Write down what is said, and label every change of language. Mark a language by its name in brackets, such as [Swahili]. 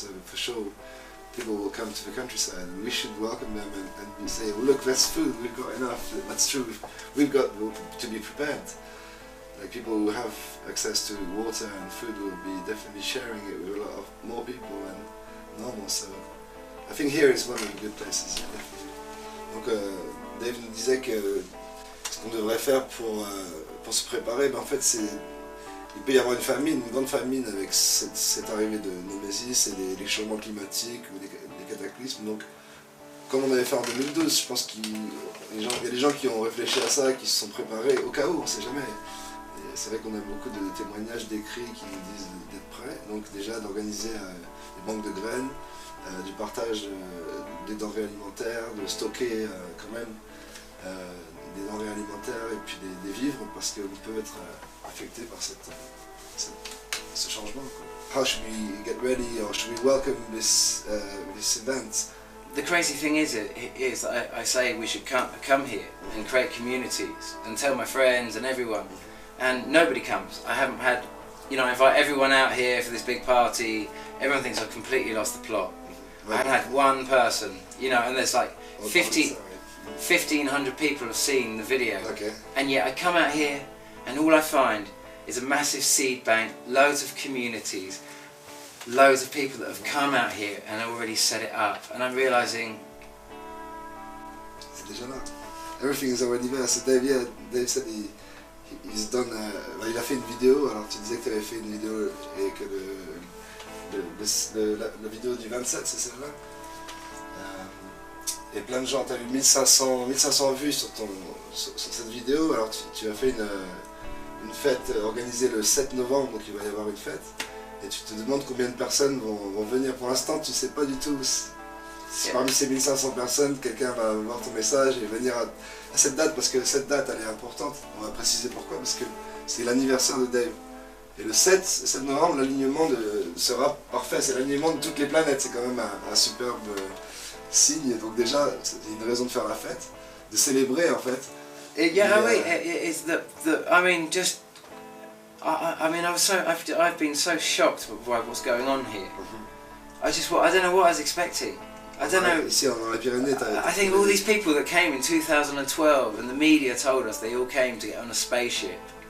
[English] So for sure, people will come to the countryside, and we should welcome them and say, well, look, that's food, we've got enough. That's true. We've got to be prepared. Like, people who have access to water and food will be definitely sharing it with a lot of more people than normal. So I think here is one of the good places. Definitely. [French] Donc Dave nous disait que ce qu'on devrait faire pour se préparer, ben en fait il peut y avoir une grande famine avec cette arrivée de Nemesis et des changements climatiques ou des cataclysmes. Donc, comme on avait fait en 2012, je pense qu'il y a des gens qui ont réfléchi à ça, qui se sont préparés au cas où, on ne sait jamais. C'est vrai qu'on a beaucoup de témoignages, d'écrits qui nous disent d'être prêts. Donc déjà d'organiser des banques de graines, du partage des denrées alimentaires, de stocker quand même des denrées alimentaires et puis des vivres parce qu'on peut être affecté par ce changement, quoi. [English] How should we get ready or should we welcome this event? The crazy thing is that I say we should come here and create communities and tell my friends and everyone, and nobody comes. I haven't had, you know, I invite everyone out here for this big party. Everyone thinks I've completely lost the plot. I haven't had one person, you know, and there's like 1,500 people have seen the video, Okay. and yet I come out here and all I find is a massive seed bank, loads of communities, loads of people that have come out here and already set it up, and I'm realising [French] C'est déjà là. [English] Everything is already there. So Dave said he's done. [French] Il a fait une vidéo. Alors tu disais que tu avais fait une vidéo et que la vidéo du 27, c'est celle-là. Et plein de gens. Tu as eu 1500 vues sur cette vidéo. Alors tu as fait une fête organisée le 7 novembre, donc il va y avoir une fête. Et tu te demandes combien de personnes vont venir. Pour l'instant, tu ne sais pas du tout. Si parmi ces 1500 personnes, quelqu'un va voir ton message et venir à cette date, parce que cette date, elle est importante. On va préciser pourquoi, parce que c'est l'anniversaire de Dave. Et le 7 novembre, l'alignement sera parfait. C'est l'alignement de toutes les planètes. C'est quand même un superbe signe. Donc déjà, c'est une raison de faire la fête, de célébrer en fait. [English] It's I mean, just I mean, I've been so shocked by what's going on here. I don't know what I was expecting. I don't know. [French] Ici, dans les Pyrénées, [English] I think all these people that came in 2012, and the media told us they all came to get on a spaceship.